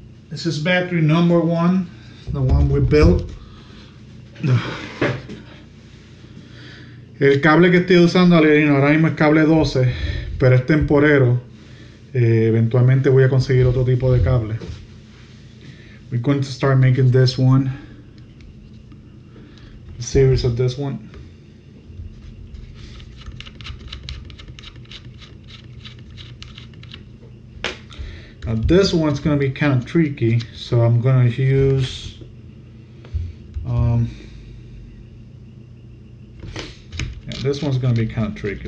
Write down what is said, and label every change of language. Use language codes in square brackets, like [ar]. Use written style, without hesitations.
[en] This is battery number 1, the one we built. [es] El cable que estoy usando ahora mismo es cable 12, pero es temporero. Eventualmente voy a conseguir otro tipo de cable. [en] We're going to start making this one, a series of this one. Now this one's going to be kind of tricky, so I'm going to use yeah, this one's going to be kind of tricky.